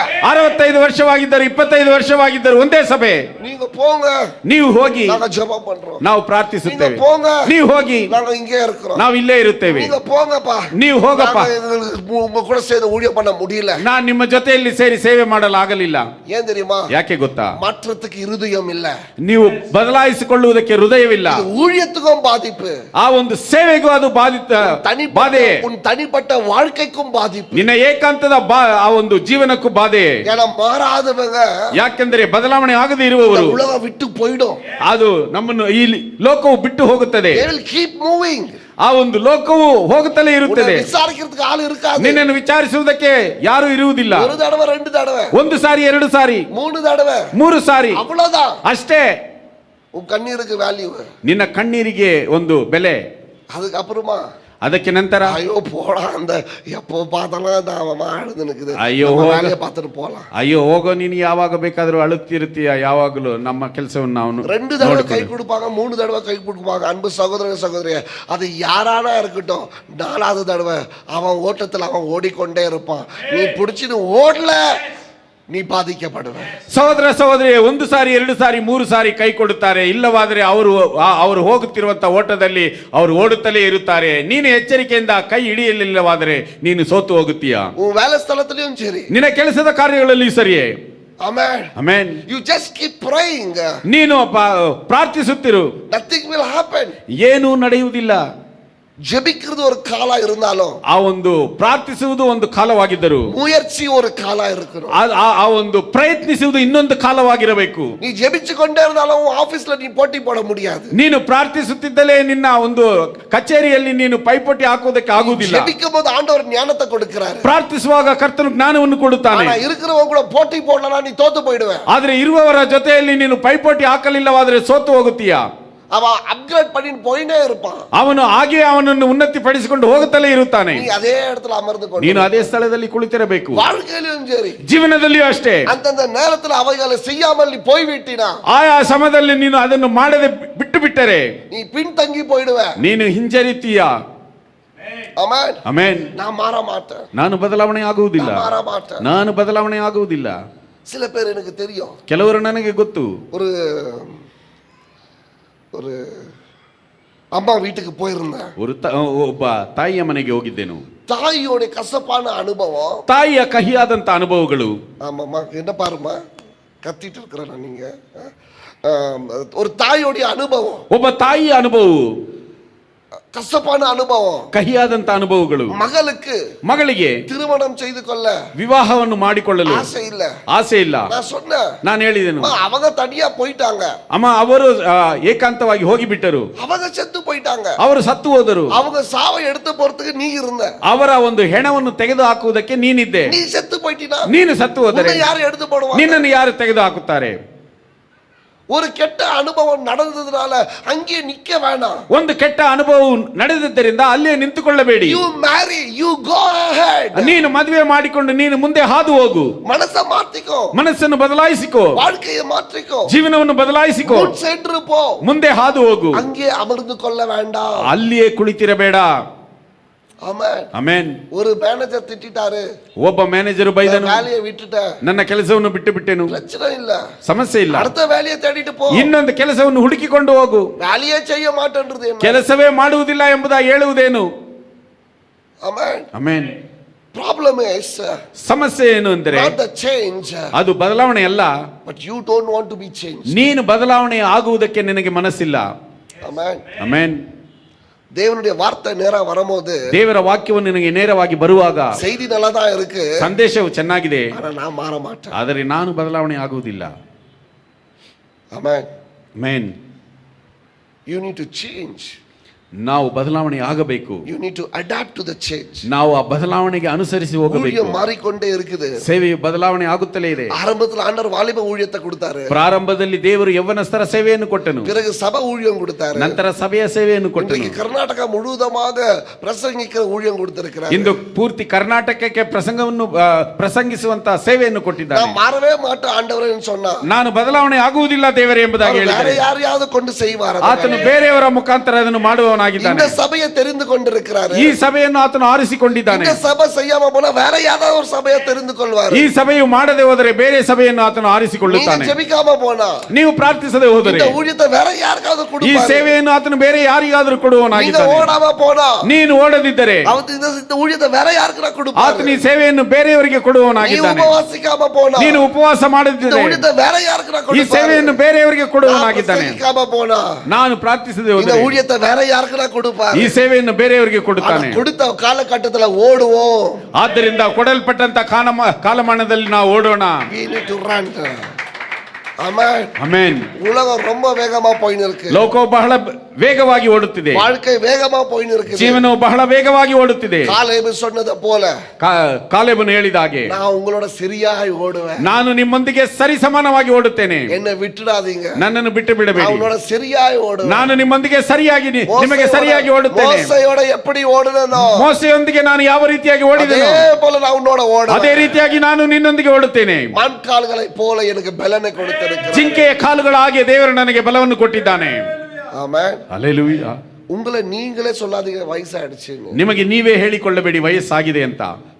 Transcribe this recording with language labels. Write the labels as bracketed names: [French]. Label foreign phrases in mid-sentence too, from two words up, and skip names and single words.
[Kannada] 65 ವರ್ಷವಾಗಿದ್ದರು 25 ವರ್ಷವಾಗಿದ್ದರು ಒಂದೇ ಸಭೆ. [Tamil] நீங்க போங்க, [Kannada] ನೀವು ಹೋಗಿ, [Tamil] நாங்க ஜெபம் பண்றோம். [Kannada] ನಾವು [Tamil] நீங்க [Kannada] ಪ್ರಾರ್ಥಿಸುತ್ತೇವೆ. [Tamil] போங்க, [Kannada] ನೀವು ಹೋಗಿ, [Tamil] நாங்க இங்கே இருக்கிறோம். [Kannada] ನಾವು ಇಲ್ಲೇ ಇರುತ್ತೇವೆ. [Tamil] நீங்க போங்கப்பா, [Kannada] ನೀವು ಹೋಗಪ್ಪ. [Tamil] உங்க கூட சேர்ந்து ஊழியம் பண்ண முடியல. [Kannada] ನಾನು ನಿಮ್ಮ ಜೊತೆಯಲ್ಲಿ ಸೇರಿ ಸೇವೆ ಮಾಡಲಾಗಲಿಲ್ಲ. [Tamil] ஏன் தெரியுமா? [Kannada] ಯಾಕೆ ಗೊತ್ತಾ? [Tamil] மாற்றத்துக்கு இருதயம் இல்ல. [Kannada] ನೀವು ಬದಲಾಯಿಸಿಕೊಳ್ಳುವುದಕ್ಕೆ ಹೃದಯವಿಲ್ಲ. [Tamil] இது ஊழியத்துக்கும் பாதிப்பு, [Kannada] ಆ ಒಂದು ಸೇವೆಗೂ ಅದು ಬಾಧೆ, [Tamil] உன் தனிப்பட்ட வாழ்க்கைக்கும் பாதிப்பு, [Kannada] ನಿನ್ನ ಏಕಾಂತದ ಆ ಒಂದು ಜೀವನಕ್ಕೂ ಬಾಧೆ. [Tamil] ஏன்னா மாறாதவங்க, [Kannada] ಯಾಕೆಂದರೆ ಬದಲಾವಣೆ ಆಗದೆ ಇರುವವರು, [Tamil] உலகம் விட்டு போய்டும், [Kannada] ಅದು ನಮ್ಮನ್ನು ಈ ಲೋಕವು ಬಿಟ್ಟು ಹೋಗುತ್ತದೆ. [English] they will keep moving. [Kannada] ಆ ಒಂದು ಲೋಕವು ಹೋಗುತ್ತಲೇ ಇರುತ್ತದೆ. ವಿಚಾರಿಸಕ್ಕೆ ಆಳು ಇರಕಾದು. ನಿನ್ನನ್ನು ವಿಚಾರಿಸುವುದಕ್ಕೆ ಯಾರು ಇರುವುದಿಲ್ಲ. [Tamil] ಒಂದು தடவை 2 தடவை, [Kannada] 1 ಸಾರಿ 2 ಸಾರಿ [Tamil] 3 தடவை, [Kannada] 3 ಸಾರಿ, [Tamil] அவ்வளவுதான். [Kannada] ಅಷ್ಟೇ. [Tamil] உன் கண்ணீருக்கு வேல்யூ, [Kannada] ನಿನ್ನ ಕಣ್ಣೀರಿಗೆ ಒಂದು ಬೆಲೆ. [Tamil] அதுக்கு அப்புறமா [Kannada] ಅದಕ್ಕೆ ನಂತರ [Tamil] ஐயோ போடா, அந்த எப்போ பார்த்தாலும் நான் மாடுது நிக்குது, ஐயோ வேலையை பார்த்துட்டு போலாம். [Kannada] ಅಯ್ಯೋ ಹೋಗೋ, ನೀನು ಯಾವಾಗ ಬೇಕಾದರೂ ಅಳುತ್ತಿರ್ತೀಯ, ಯಾವಾಗಲೂ ನಮ್ಮ ಕೆಲಸವನ್ನು ನಾವು [Tamil] 2 தடவை கை கொடுப்பாங்க, 3 தடவை கை கொடுப்பாங்க. அன்பு சகோதர சகோதரிய, அது யாரானா இருக்கட்டும், 4வது தடவை அவன் ஓட்டத்தில் அவன் ஓடிக்கொண்டே இருப்பான். நீ பிடிச்சிட்டு ஓடல, [Kannada] ನೀ ಬಾಧಿಕப்படுವೆ. ಸಹೋದರ ಸಹೋದರಿ, ಒಂದು ಸಾರಿ, ಎರಡು ಸಾರಿ, ಮೂರು ಸಾರಿ ಕೈ ಕೊಡುತ್ತಾರೆ. ಇಲ್ಲವಾದರೆ ಅವರು ಹೋಗುತ್ತಿರುವಂತ ಓಟದಲ್ಲಿ ಅವರು ಓಡುತ್ತಲೇ ಇರುತ್ತಾರೆ. ನೀನು ಎಚ್ಚರಿಕೆಯಿಂದ ಕೈ ಹಿಡಿಯಲಿಲ್ಲವಾದರೆ ನೀನು ಸೋತು ಹೋಗುತ್ತೀಯಾ. [Tamil] உன் வேலை ஸ்தலத்திலயும் சரி, [Kannada] ನಿನ್ನ ಕೆಲಸದ ಕಾರ್ಯಗಳಲ್ಲಿ ಸರಿಯೇ. [English] Amen. [Kannada] ಆಮೆನ್. [English] You just keep praying. [Kannada] ನೀನು ಪ್ರಾರ್ಥಿಸುತ್ತಿರು, [English] Nothing will happen. [Kannada] ಏನೂ ನಡೆಯುವುದಿಲ್ಲ. [Tamil] ஜெபிக்கிறது ஒரு காலா இருந்தாலும் [Kannada] ಆ ಒಂದು ಪ್ರಾರ್ಥಿಸುವುದು ಒಂದು ಕಾಲವಾಗಿದ್ದರು, [Tamil] முயற்சி ஒரு காலா இருக்கணும். [Kannada] ಆ ಒಂದು ಪ್ರಯತ್ನಿಸುವುದು ಇನ್ನೊಂದು ಕಾಲವಾಗಿರಬೇಕು. [Tamil] நீ ஜெபிச்சு கொண்டே இருந்தாலும் ஆபீஸ்ல நீ போட்டி போட முடியாது. [Kannada] ನೀನು ಪ್ರಾರ್ಥಿಸುತ್ತಿದ್ದಲೇ ನಿನ್ನ ಒಂದು ಕಚೇರಿಯಲ್ಲಿ ನೀನು ಪೈಪೋಟಿ ಹಾಕುವುದಕ್ಕೆ ಆಗುವುದಿಲ್ಲ. [Tamil] ஜெபிக்கும் போது ஆண்டவர் ஞானத்தை கொடுக்கிறாரு. [Kannada] ಪ್ರಾರ್ಥಿಸುವಾಗ ಕರ್ತನು ಜ್ಞಾನವನ್ನು ಕೊಡುತ್ತಾನೆ. [Tamil] ஆனா இருக்கிறவங்க கூட போட்டி போடலனா நீ தோத்து போய்டுவே. [Kannada] ಆದ್ರೆ ಇರುವವರ ಜೊತೆಯಲ್ಲಿ ನೀನು ಪೈಪೋಟಿ ಹಾಕಲಿಲ್ಲವಾದರೆ ಸೋತು ಹೋಗುತ್ತೀಯಾ. [Tamil] அவ அப்கிரேட் பண்ணி போயினே இருப்பான். [Kannada] ಅವನು ಹಾಗೆ ಅವನನ್ನು ಉನ್ನತಿ ಪಡಿಸಿಕೊಂಡು ಹೋಗುತ್ತಲೇ ಇರುತ್ತಾನೆ. [Tamil] நீ அதே இடத்துல அமர்ந்து [Kannada] ನೀನು ಅದೇ ಸ್ಥಳದಲ್ಲಿ ಕುಳಿತಿರಬೇಕು. [Tamil] வாழ்க்கையிலும் சரி, [Kannada] ಜೀವನದಲ್ಲಿಯೂ ಅಷ್ಟೇ. [Tamil] அந்தந்த நேரத்துல அவைகளை செய்யாமல் நீ போய்விட்டினா, [Kannada] ಆಯಾ ಸಮಯದಲ್ಲಿ ನೀನು ಅದನ್ನು ಮಾಡದೆ ಬಿಟ್ಟು ಬಿಟ್ಟರೆ [Tamil] நீ பின்தங்கி போய்டுவே. [Kannada] ನೀನು ಹಿಂಜರಿತೀಯಾ. [Tamil] ஆமென். [Kannada] ಆಮೆನ್. [Tamil] நான் மாற மாட்டேன். [Kannada] ನಾನು ಬದಲಾವಣೆ ಆಗುವುದಿಲ್ಲ. [Tamil] நான் மாற மாட்டேன். [Kannada] ನಾನು ಬದಲಾವಣೆ ಆಗುವುದಿಲ್ಲ. [Tamil] சில பேர் எனக்கு தெரியும். [Kannada] ಕೆಲವರು ನನಗೆ ಗೊತ್ತು. [Tamil] ஒரு ஒரு அம்மா வீட்டுக்கு போயிருந்தேன். [Kannada] ಒಬ್ಬ ತಾಯಿಯ ಮನೆಗೆ ಹೋಗಿದ್ದೆನು. [Tamil] தாயோட கசப்பான அனுபவம், [Kannada] ತಾಯಿಯ ಕಹಿಯಾದಂತ ಅನುಭವಗಳು. [Tamil] ஆமாம்மா, என்ன பாருமா கத்திட்டு இருக்கிறேன் நீங்க. ஒரு தாயோடைய அனுபவம், [Kannada] ಒಬ್ಬ ತಾಯಿಯ ಅನುಭವವು, [Tamil] கசப்பான அனுபவம், [Kannada] ಕಹಿಯಾದಂತ ಅನುಭವಗಳು. ಮಗಳಿಗೆ [Tamil] திருமணம் செய்து கொள்ள [Kannada] ವಿವಾಹವನ್ನು ಮಾಡಿಕೊಳ್ಳಲು ಆಸೆ ಇಲ್ಲ. [Tamil] நான் சொன்னேன், [Kannada] ನಾನು ಹೇಳಿದೆನು, [Tamil] அவங்க தனியா போயிட்டாங்க. [Kannada] ಅಮ್ಮ ಅವರು ಏಕಾಂತವಾಗಿ ಹೋಗಿಬಿಟ್ಟರು. [Tamil] அவங்க செத்து போயிட்டாங்க. [Kannada] ಅವರು ಸತ್ತು ಹೋದರು. [Tamil] அவங்க சாவை எடுத்து போறதுக்கு நீ இருந்த. [Kannada] ಅವರ ಒಂದು ಹೆಣವನ್ನು ತೆಗೆದು ಹಾಕುವುದಕ್ಕೆ ನೀನಿದ್ದೆ. [Tamil] நீ செத்து போயிட்டினா, [Kannada] ನೀನು ಸತ್ತು ಹೋದರೆ [Tamil] யாರು எடுத்து போடுவாங்க? [Kannada] ನಿನ್ನನ್ನು ಯಾರು ತೆಗೆದು ಹಾಕುತ್ತಾರೆ? [Tamil] ஒரு கெட்ட அனுபவம் நடந்ததுனால அங்கே நிக்க வேணாம். [Kannada] ಒಂದು ಕೆಟ್ಟ ಅನುಭವ ನಡೆದಿದ್ದರಿಂದ ಅಲ್ಲೇ ನಿಂತುಕೊಳ್ಳಬೇಡಿ. [English] You marry, you go ahead. [Kannada] ನೀನು ಮದುವೆ ಮಾಡಿಕೊಂಡು ನೀನು ಮುಂದೆ ಹಾದು ಹೋಗು. [Tamil] மனசை மாத்திக்கோ, [Kannada] ಮನಸ್ಸನ್ನು ಬದಲಾಯಿಸಿಕೋ, [Tamil] வாழ்க்கையை மாற்றிக்கோ, [Kannada] ಜೀವನವನ್ನು ಬದಲಾಯಿಸಿಕೋ, [Tamil] சென்று போ, [Kannada] ಮುಂದೆ ಹಾದು ಹೋಗು. [Tamil] அங்கே அமர்ந்து கொள்ள வேண்டாம். [Kannada] ಅಲ್ಲಿಯೇ ಕುಳಿತಿರಬೇಡ. [Tamil] ஆமென். [Kannada] ಆಮೆನ್. [Tamil] ஒரு மேனேஜர் திட்டிட்டாரு, [Kannada] ಒಬ್ಬ ಮ್ಯಾನೇಜರ್ ಬೈದನು, [Tamil] வேலையை விட்டுட்டேன், [Kannada] ನನ್ನ ಕೆಲಸವನ್ನು ಬಿಟ್ಟು ಬಿಟ್ಟೆನು. [Tamil] பிரச்சனை இல்ல, [Kannada] ಸಮಸ್ಯೆ ಇಲ್ಲ, [Tamil] அடுத்த வேலையை தேடிட்டு போ. [Kannada] ಇನ್ನೊಂದು ಕೆಲಸವನ್ನು ಹುಡುಕಿಕೊಂಡು ಹೋಗು. [Tamil] வேலையே செய்ய மாட்டேன்றது என்ன? [Kannada] ಕೆಲಸವೇ ಮಾಡುವುದಿಲ್ಲ ಎಂಬುದಾಗಿ ಹೇಳುವುದೇನು? [Tamil] ஆமென். [Kannada] ಆಮೆನ್. [English] Problem is [Kannada] ಸಮಸ್ಯೆ ಏನು ಅಂದರೆ [English] not the change, [Kannada] ಅದು ಬದಲಾವಣೆ ಅಲ್ಲ, [English] but you don't want to be changed. [Kannada] ನೀನು ಬದಲಾವಣೆ ಆಗುವುದಕ್ಕೆ ನಿನಗೆ ಮನಸ್ಸಿಲ್ಲ. [Tamil] ஆமென். [Kannada] ಆಮೆನ್. [Tamil] தேவனுடைய வார்த்தை நேரா வரும்போது, [Kannada] ದೇವರ ವಾಕ್ಯವು ನಿನಗೆ ನೇರವಾಗಿ ಬರುವಾಗ [Tamil] செய்தி நல்லா தான் இருக்கு, [Kannada] ಸಂದೇಶವು ಚೆನ್ನಾಗಿದೆ, [Tamil] ஆனா நான் மாற மாட்டேன். [Kannada] ಆದರೆ ನಾನು ಬದಲಾವಣೆ ಆಗುವುದಿಲ್ಲ. [English] Amen. [Kannada] ಆಮೆನ್. [English] You need to change. [Kannada] ನಾವು ಬದಲಾವಣೆ ಆಗಬೇಕು. [English] You need to adapt to the change. [Kannada] ನಾವು ಆ ಬದಲಾವಣೆಗೆ ಅನುಸರಿಸಿ ಹೋಗಬೇಕು. [Tamil] ஊழியம் மாறிக்கொண்டே இருக்குது. [Kannada] ಸೇವೆಯು ಬದಲಾವಣೆ ಆಗುತ್ತಲೇ ಇದೆ. [Tamil] ஆரம்பத்துல ஆண்டவர் வாலிப ஊழியத்தை கொடுத்தாரு, [Kannada] ಪ್ರಾರಂಭದಲ್ಲಿ ದೇವರು ಯೌವನಸ್ಥರ ಸೇವೆಯನ್ನು ಕೊಟ್ಟನು, [Tamil] பிறகு சபை ஊழியம் கொடுத்தாரு, [Kannada] ನಂತರ ಸಭೆಯ ಸೇವೆಯನ್ನು ಕೊಟ್ಟನು. [Tamil] இன்றைக்கு கர்நாடகா முழுவதுமாக பிரசங்கிக்கிற ஊழியம் கொடுத்திருக்கிறார். [Kannada] ಇಂದು ಪೂರ್ತಿ ಕರ್ನಾಟಕಕ್ಕೆ ಪ್ರಸಂಗಿಸುವಂತ ಸೇವೆಯನ್ನು ಕೊಟ್ಟಿದ್ದಾರೆ. [Tamil] நான் மாறவே மாட்டேன் ஆண்டவரேன்னு சொன்னா, [Kannada] ನಾನು ಬದಲಾವಣೆ ಆಗುವುದಿಲ್ಲ ದೇವರೇ ಎಂಬುದಾಗಿ [Tamil] வேற [Kannada] ಹೇಳಿದ್ದಾರೆ. [Tamil] யாரையாவது கொண்டு செய்வார். [Kannada] ಆತನು ಬೇರೆಯವರ ಮುಖಾಂತರ ಅದನ್ನು ಮಾಡುವವನಾಗಿದ್ದಾನೆ. [Tamil] இந்த சபையை தெரிந்து கொண்டிருக்கிறார். [Kannada] ಈ ಸಭೆಯನ್ನು ಆತನು ಆರಿಸಿಕೊಂಡಿದ್ದಾನೆ. [Tamil] இந்த சபை செய்யாம போனா வேற யாராவது ஒரு சபையை தெரிந்து கொள்வார். [Kannada] ಈ ಸಭೆಯು ಮಾಡದೆ ಹೋದರೆ ಬೇರೆ ಸಭೆಯನ್ನು ಆತನು ಆರಿಸಿಕೊಳ್ಳುತ್ತಾನೆ. [Tamil] நீங்க ஜெபிக்காம போனா, [Kannada] ನೀವು ಪ್ರಾರ್ಥಿಸದೆ ಹೋದರೆ [Tamil] இந்த ஊழியத்தை வேற யாருக்காவது [Kannada] ಈ [Tamil] கொடுப்பார். [Kannada] ಸೇವೆಯನ್ನು ಆತನು ಬೇರೆ ಯಾರಿಗಾದರೂ [Tamil] நீங்க [Kannada] ಕೊಡುವವನಾಗಿದ್ದಾನೆ. [Tamil] ஓடாம போனா, [Kannada] ನೀನು ಓಡದಿದ್ದರೆ [Tamil] இந்த ஊழியத்தை வேற யாருக்கா கொடுப்பார். [Kannada] ಆತನು ಈ ಸೇವೆಯನ್ನು ಬೇರೆಯವರಿಗೆ [Tamil] நீ [Kannada] ಕೊಡುವವನಾಗಿದ್ದಾನೆ. [Tamil] உபவாசிக்காம போனா, [Kannada] ನೀನು ಉಪವಾಸ [Tamil] இந்த [Kannada] ಮಾಡದಿದ್ದರೆ [Tamil] ஊழியத்தை வேற யாருக்கா [Kannada] ಈ [Tamil] கொடுப்பார். [Kannada] ಸೇವೆಯನ್ನು ಬೇರೆಯವರಿಗೆ ಕೊಡುವವನಾಗಿದ್ದಾನೆ. [Tamil] பிரசங்கிக்காம போனா, [Kannada] ನಾನು ಪ್ರಾರ್ಥಿಸದೆ [Tamil] இந்த [Kannada] ಹೋದರೆ [Tamil] ஊழியத்தை வேற யாருக்கா கொடுப்பார். [Kannada] ಈ ಸೇವೆಯನ್ನು ಬೇರೆಯವರಿಗೆ ಕೊಡುತ್ತಾನೆ. [Tamil] கொடுத்த காலகட்டத்துல ஓடுவோம். [Kannada] ಆದ್ದರಿಂದ ಕೊಡಲ್ಪಟ್ಟಂತ ಕಾಲಮಾನದಲ್ಲಿ ನಾವು ಓಡೋಣ. [English] We need to run. Amen. [Kannada] ಆಮೆನ್. [Tamil] உலகம் ரொம்ப வேகமா போயின்னு இருக்கு. [Kannada] ಲೋಕವು ಬಹಳ ವೇಗವಾಗಿ ಓಡುತ್ತಿದೆ. [Tamil] வாழ்க்கை வேகமா போயின்னு இருக்கு. [Kannada] ಜೀವನವು ಬಹಳ ವೇಗವಾಗಿ ಓಡುತ್ತಿದೆ. [Tamil] காலேபு சொன்னது போல, [Kannada] ಕಾಲೇಬನು ಹೇಳಿದ ಹಾಗೆ [Tamil] நான் உங்களோட சரியாய் ஓடுவேன். [Kannada] ನಾನು ನಿಮ್ಮೊಂದಿಗೆ ಸರಿ ಸಮಾನವಾಗಿ ಓಡುತ್ತೇನೆ. [Tamil] என்னை விட்டுடாதீங்க. [Kannada] ನನ್ನನ್ನು ಬಿಟ್ಟು [Tamil] நான் [Kannada] ಬಿಡಬೇಡಿ. [Tamil] உங்களோட சரியாய் ஓடுவேன். [Kannada] ನಾನು ನಿಮ್ಮೊಂದಿಗೆ ಸರಿಯಾಗಿ ನಿಮಗೆ ಸರಿಯಾಗಿ ಓಡುತ್ತೇನೆ. [Tamil] மோசேயோட எப்படி ஓடுனனோ, [Kannada] ಮೋಸೆಯೊಂದಿಗೆ ನಾನು ಯಾವ ರೀತಿಯಾಗಿ ಓಡಿದೆನೋ [Tamil] அதே போல நான் உன்னோட ஓடுவேன். [Kannada] ಅದೇ ರೀತಿಯಾಗಿ ನಾನು ನಿನ್ನೊಂದಿಗೆ ಓಡುತ್ತೇನೆ. [Tamil] மான்கால்களை போல எனக்கு பலனை கொடுத்திருக்கிறார். [Kannada] ಜಿಂಕೆಯ ಕಾಲುಗಳ ಹಾಗೆ ದೇವರು ನನಗೆ ಬಲವನ್ನು ಕೊಟ್ಟಿದ್ದಾನೆ. [Tamil] ஆமென். [Kannada] ಹಲ್ಲೆಲೂಯಾ. [Tamil] உங்களை நீங்களே சொல்லாதீங்க வயசாயிடுச்சுன்னு. [Kannada] ನಿಮಗೆ ನೀವೇ ಹೇಳಿಕೊಳ್ಳಬೇಡಿ ವಯಸ್ಸಾಗಿದೆ ಅಂತ.